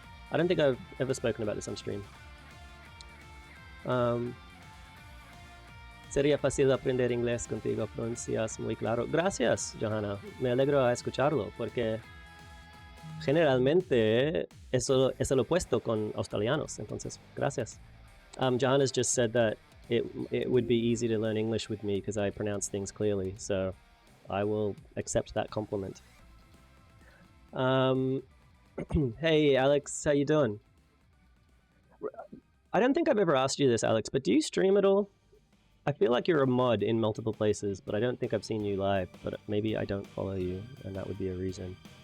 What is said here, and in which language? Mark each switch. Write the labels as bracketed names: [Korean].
[English] I don't think I've ever spoken about this on stream. [Spanish] Sería fácil aprender inglés contigo, pronuncias muy claro. Gracias, Johanna. Me alegro a escucharlo, porque generalmente eso es el opuesto con australianos. Entonces, gracias. [English] Johanna's just said that it would be easy to learn English with me because I pronounce things clearly, so I will accept that compliment. Hey, Alex, how you doing? I don't think I've ever asked you this, Alex, but do you stream at all? I feel like you're a mod in multiple places, but I don't think I've seen you live, but maybe I don't follow you, and that would be a reason.